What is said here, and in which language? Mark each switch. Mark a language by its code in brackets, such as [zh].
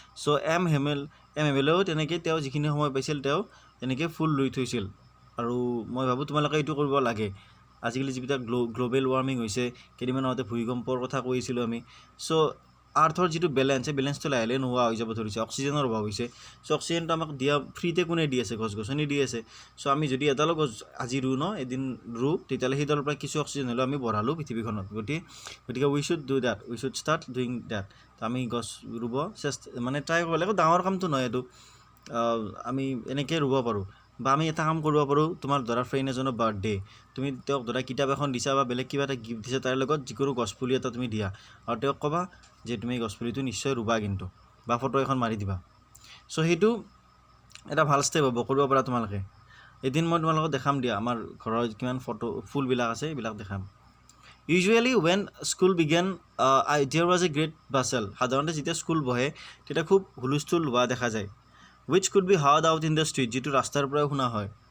[as] চ' M এমেলেও তেনেকৈ তেওঁ যিখিনি সময় পাইছিল তেওঁ এনেকৈ ফুল ৰুই থৈছিল। আৰু মই ভাবোঁ তোমালোকে এইটো কৰিব লাগে। আজিকালি যিবিলাক গ্ল'বেল ৱাৰ্মিং হৈছে, কেইদিনমান আগতে ভূমিকম্পৰ কথা কৈছিলোঁ আমি। চ' আৰ্থৰ যিটো বেলেঞ্চ, সেই বেলেঞ্চটো লাহে লাহে নোহোৱা হৈ যাব ধৰিছে, অক্সিজেনৰ অভাৱ হৈছে। চ' অক্সিজেনটো আমাক দিয়া ফ্ৰীতে কোনে দি আছে? গছ গছনি দি আছে। চ' আমি যদি এডালো গছ আজি ৰুওঁ ন, এদিন ৰুওঁ, তেতিয়াহ'লে সেইডালৰ পৰা কিছু অক্সিজেন হ'লেও আমি বঢ়ালোঁ পৃথিৱীখনত। গতিকে উই should do date, we should start doing date. আমি গছ ৰুব মানে ট্ৰাই কৰিব লাগে। ডাঙৰ কামটো নহয় এইটো, আমি এনেকৈ ৰুব পাৰোঁ। বা আমি এটা কাম কৰিব পাৰোঁ, তোমাৰ ধৰা ফ্ৰেণ্ড এজনৰ বাৰ্থডে, তুমি তেওঁক ধৰা কিতাপ এখন দিছা বা বেলেগ কিবা এটা গিফ্ট দিছা, তাৰ লগত যিকোনো গছপুলি এটা তুমি দিয়া আৰু তেওঁক ক'বা যে তুমি গছপুলিটো নিশ্চয় ৰুবা কিন্তু, বা ফটো এখন মাৰি দিবা। চ' সেইটো এটা ভাল ষ্টেপ হ'ব, কৰিব পাৰা তোমালোকে। এদিন মই তোমালোকক দেখাম দিয়া, আমাৰ ঘৰৰ কিমান ফুলবিলাক আছে এইবিলাক দেখাম। [en] Usually when school began there was a great bustle. [as] সাধাৰণতে যেতিয়া স্কুল বহে তেতিয়া খুব হুলস্থুল হোৱা দেখা যায়। [en] which could be heard out in the street, [as] যিটো ৰাস্তাৰ পৰাই শুনা হয়।